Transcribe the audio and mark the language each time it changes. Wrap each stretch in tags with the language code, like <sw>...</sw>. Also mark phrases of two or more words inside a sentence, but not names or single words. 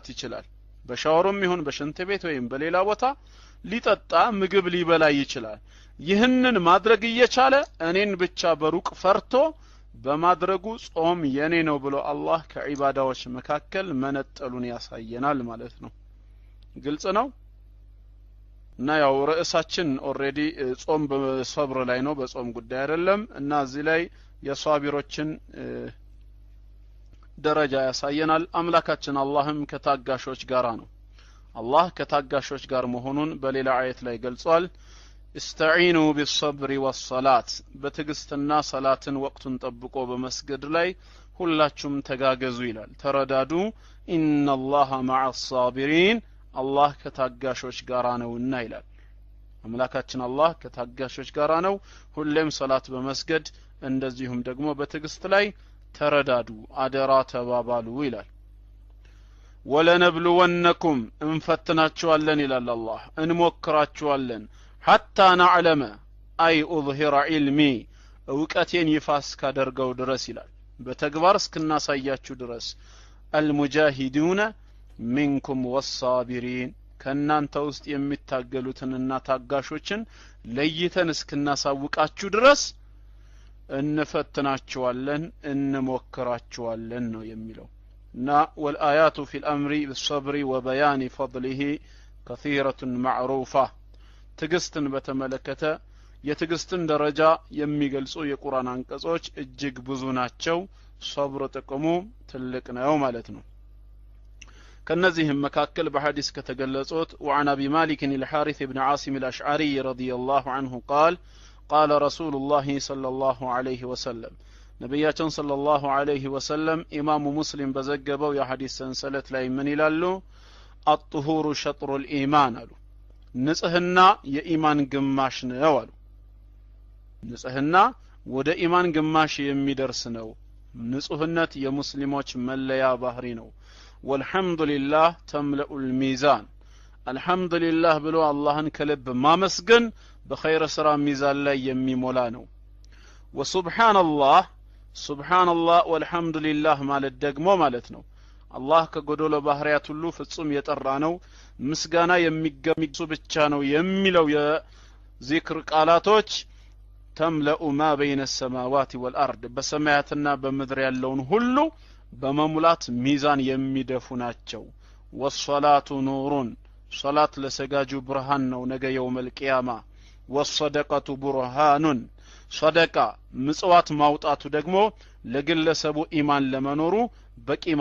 <am>ይችላል በሻወሩም ይሁን በሽንት ቤት ወይም በሌላ ቦታ ሊጠጣ ምግብ ሊበላ ይችላል ይህንን ማድረግ እየቻለ እኔን ብቻ በሩቅ ፈርቶ በማድረጉ ጾም የኔ ነው ብሎ አላህ ከዒባዳዎች መካከል መነጠሉን ያሳየናል ማለት ነው ግልጽ ነው እና ያው ርዕሳችን ኦሬዲ ጾም በሰብር ላይ ነው በጾም ጉዳይ አይደለም እና እዚህ ላይ የሷቢሮችን ደረጃ ያሳየናል አምላካችን አላህም ከታጋሾች ጋራ ነው አላህ ከታጋሾች ጋር መሆኑን በሌላ አየት ላይ ገልጿል</am> <ar>استعينوا بالصبر والصلاه</ar> <am>በትግስትና ሰላትን ወቅቱን ጠብቆ በመስገድ ላይ ሁላችሁም ተጋገዙ ይላል ተረዳዱ</am> <ar>إن الله مع الصابرين</ar> <am>አላህ ከታጋሾች ጋራ ነውና ይላል አምላካችን አላህ ከታጋሾች ጋራ ነው ሁሌም ሰላት በመስገድ እንደዚሁም ደግሞ በትግስት ላይ ተረዳዱ አደራ ተባባሉ ይላል ወለነብሉወነኩም እንፈትናችኋለን ይላል አላህ እንሞክራችኋለን</am> <ar>حتى نعلم اي اظهر علمي</ar> <am>እውቀቴን ይፋስ ካደርገው ድረስ ይላል በተግባር እስከናሳያችሁ ድረስ</am> <ar>المجاهدون منكم والصابرين</ar> <am>ከናንተ ውስጥ የሚታገሉትንና ታጋሾችን ለይተን እስከናሳውቃችሁ ድረስ እንፈትናችኋለን እንሞክራችኋለን ነው የሚለው እና</am> <ar>والآيات في الأمر بالصبر وبيان فضله كثيرة معروفة</ar> <am>ትግስትን በተመለከተ የትግስትን ደረጃ የሚገልጹ የቁርአን አንቀጾች እጅግ ብዙ ናቸው ሶብር ጥቅሙ ትልቅ ነው ማለት ነው ከነዚህም መካከል በሐዲስ ከተገለጹት</am> <ar>وعن ابي مالك الحارث بن عاصم الاشعري رضي الله عنه قال قال رسول الله صلى الله عليه وسلم ነብያችን صلى الله عليه وسلم</ar> <am>ኢማሙ ሙስሊም በዘገበው የሐዲስ ሰንሰለት ላይ ምን ይላሉ</am> <ar>الطهور شطر الايمان</ar> <am>አሉ ንጽህና የኢማን ግማሽ ነው አሉ ንጽህና ወደ ኢማን ግማሽ የሚደርስ ነው ንጹህነት የሙስሊሞች መለያ ባህሪ ነው</am> <ar>والحمد لله تملأ</ar> <am>ሚዛን አልሐምዱሊላህ ብሎ አላህን ከልብ ማመስገን በኸይር ስራ ሚዛን ላይ የሚሞላ ነው</am> <ar>وسبحان الله سبحان الله والحمد لله</ar> <am>ማለት ደግሞ ማለት ነው አላህ ከጎዶሎ ባህሪያት ሁሉ ፍጹም የጠራ ነው ምስጋና የሚገሚሱ ብቻ ነው የሚለው የዚክር ቃላቶች</am> <ar>تملآن ما بين السماوات والارض</ar> <am>በሰማያትና በምድር ያለውን ሁሉ በመሙላት ሚዛን የሚደፉ ናቸው</am> <ar>والصلاة نور</ar> <am>ሶላት ለሰጋጁ ብርሃን ነው ነገ</am> <ar>يوم القيامة والصدقة برهان</ar> <am>ሰደቃ ምጽዋት ማውጣቱ ደግሞ ለግለሰቡ ኢማን ለመኖሩ በቂ</am>